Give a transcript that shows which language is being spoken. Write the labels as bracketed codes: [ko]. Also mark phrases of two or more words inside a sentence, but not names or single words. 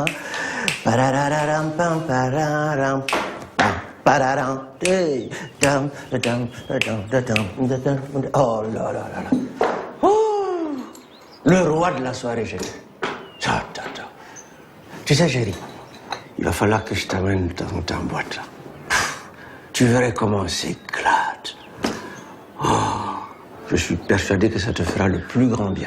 [fr] Parararam, pam, pararam. Pararam. Dam, dam, dam, dam, dam. Oh là là là là. Oh, le roi de la soirée, j'ai dit. Tu sais, chérie, il va falloir que je t'amène dans ta boîte là. Tu verrais comment on s'éclate. Oh, je suis persuadé que ça te fera le plus grand bien.